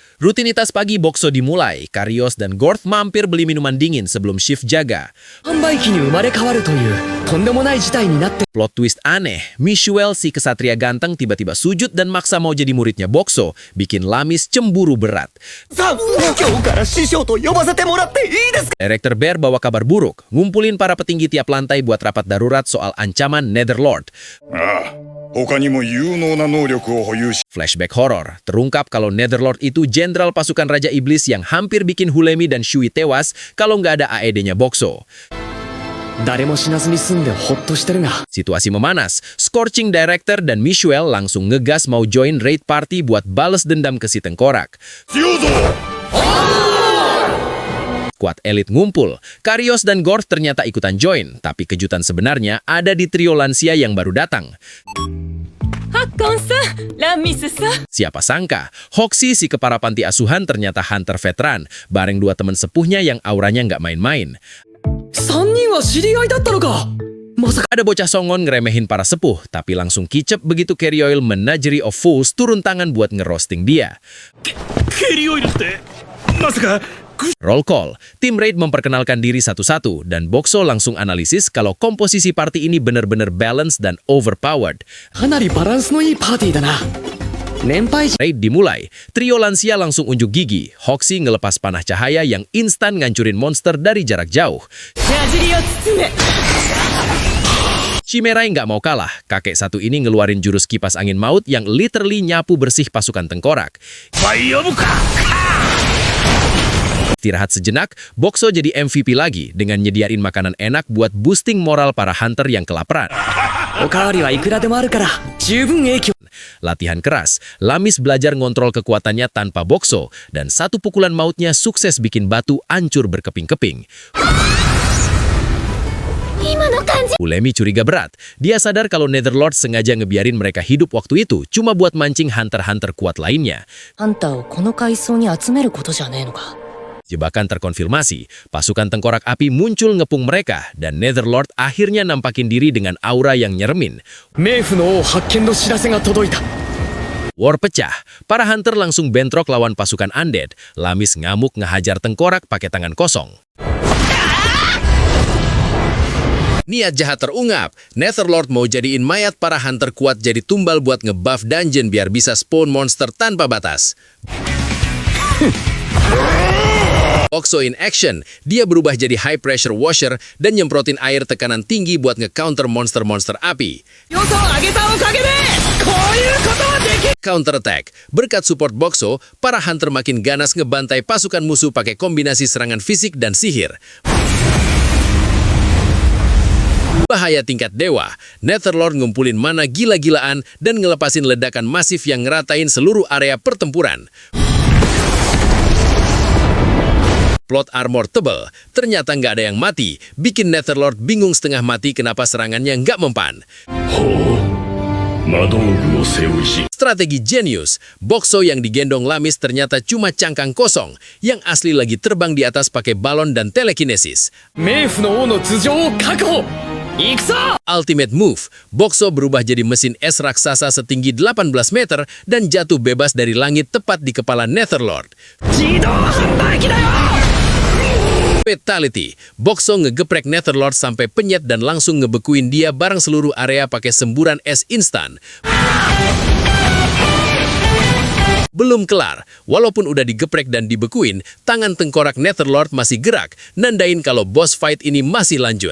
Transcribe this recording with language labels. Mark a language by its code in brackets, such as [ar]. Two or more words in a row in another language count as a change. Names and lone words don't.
[id] Rutinitas pagi Bokso dimulai. Karios dan Gorth mampir beli minuman dingin sebelum shift jaga. [ja] 販売機に生まれ変わるというとんでもない事態になって [en] Plot twist [id] aneh, Michuel si kesatria ganteng tiba-tiba sujud dan maksa mau jadi muridnya Bokso, bikin Lamis cemburu berat. [ja] さあ今日から師匠と呼ばせてもらっていいですか [id] Director Bear bawa kabar buruk, ngumpulin para petinggi tiap lantai buat rapat darurat soal ancaman Netherlord. [ja] ああ、他にも有能な能力を保有し、 [id] Flashback horor, terungkap kalau Netherlord itu jenderal pasukan Raja Iblis yang hampir bikin Hulemi dan Shui tewas kalau nggak ada AED-nya Bokso. [ja] 誰も死なずに済んでほっとしてるが [id] Situasi memanas, Scorching Director dan Michuel langsung ngegas mau [en] join raid party [id] buat bales dendam ke si tengkorak. [ja] 強ぞ [id] Squad elit ngumpul, Karios dan Gorth ternyata ikutan join, tapi kejutan sebenarnya ada di trio lansia yang baru datang. Siapa sangka, Hoxie si kepala panti asuhan ternyata hunter veteran, bareng dua teman sepuhnya yang auranya nggak main-main. [ja] 3 人は知り合いだったのかまさか [id] Ada bocah songon ngeremehin para sepuh, tapi langsung kicep begitu Kerioil Menagerie of Fools turun tangan buat ngerosting dia. [ja] ケリオイルってまさか [en] Roll call, [id] tim raid memperkenalkan diri satu-satu, dan Bokso langsung analisis kalau komposisi party ini benar-benar balanced dan overpowered. [ja] かなりバランスのいいパーティーだな年配者 [id] Raid dimulai, trio lansia langsung unjuk gigi, Hoxie ngelepas panah cahaya yang instan ngancurin monster dari jarak jauh. Chimerai nggak mau kalah, kakek satu ini ngeluarin jurus kipas angin maut yang literally nyapu bersih pasukan tengkorak. [ja] バイオブか [id] Istirahat sejenak, Bokso jadi MVP lagi dengan nyediain makanan enak buat boosting moral para hunter yang kelaparan. [ja] おかわりはいくらでもあるから十分影響 [id] Latihan keras, Lamis belajar ngontrol kekuatannya tanpa Bokso, dan satu pukulan mautnya sukses bikin batu hancur berkeping-keping. Hulemi curiga berat. Dia sadar kalau Netherlord sengaja ngebiarin mereka hidup waktu itu cuma buat mancing hunter-hunter kuat lainnya. [ja] あんたをこの階層に集めることじゃねえのか [id] Jebakan terkonfirmasi, pasukan tengkorak api muncul ngepung mereka, dan Netherlord akhirnya nampakin diri dengan aura yang nyeremin. [ja] 冥府の王発見の知らせが届いた [id] War pecah, para hunter langsung bentrok lawan pasukan undead. Lamis ngamuk ngehajar tengkorak pakai tangan kosong. Niat jahat terungkap, Netherlord mau jadiin mayat para hunter kuat jadi tumbal buat ngebuff dungeon biar bisa spawn monster tanpa batas. Bokso [en] in action, [id] dia berubah jadi [en] high pressure washer [id] dan nyemprotin air tekanan tinggi buat nge-counter monster-monster api. [ja] 予想を上げたおかげでこういうことはでき [en] Counter attack, [id] berkat support Bokso, para hunter makin ganas ngebantai pasukan musuh pakai kombinasi serangan fisik dan sihir. Bahaya tingkat dewa, Netherlord ngumpulin mana gila-gilaan dan ngelepasin ledakan masif yang ngeratain seluruh area pertempuran. [en] Plot armor [id] tebel, ternyata nggak ada yang mati, bikin Netherlord bingung setengah mati kenapa serangannya nggak mempan. [ja] 魔道具を背負いし [id] Strategi jenius, Bokso yang digendong Lamis ternyata cuma cangkang kosong, yang asli lagi terbang di atas pakai balon dan telekinesis. [ja] 冥府の王の頭上を確保行くぞ [en] Ultimate move, [id] Bokso berubah jadi mesin es raksasa setinggi 18 meter dan jatuh bebas dari langit tepat di kepala Netherlord. [ja] 自動販売機だよ [id] Fatality, Bokso ngegeprek Netherlord sampai penyet dan langsung ngebekuin dia bareng seluruh area pakai semburan es instan. Belum kelar, walaupun udah digeprek dan dibekuin, tangan tengkorak Netherlord masih gerak, nandain kalau [en] boss fight [id] ini masih lanjut.